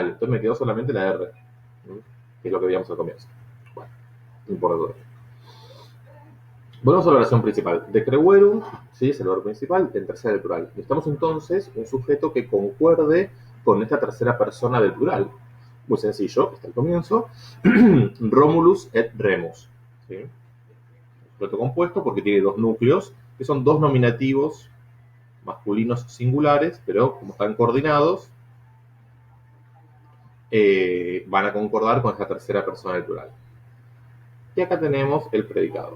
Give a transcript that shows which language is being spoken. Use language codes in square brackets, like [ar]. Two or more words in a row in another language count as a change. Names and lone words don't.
[es] Entonces me quedó solamente la R, que es lo que veíamos al comienzo. Bueno, no importa todo. Volvemos a la oración principal. Decreverum, ¿sí? Es el verbo principal, en tercera del plural. Necesitamos entonces un sujeto que concuerde con esta tercera persona del plural. Muy sencillo, está al comienzo. [la] Romulus et Remus. [es] ¿Sí? Un sujeto compuesto porque tiene dos núcleos, que son dos nominativos masculinos singulares, pero como están coordinados, van a concordar con esta tercera persona del plural. Y acá tenemos el predicado.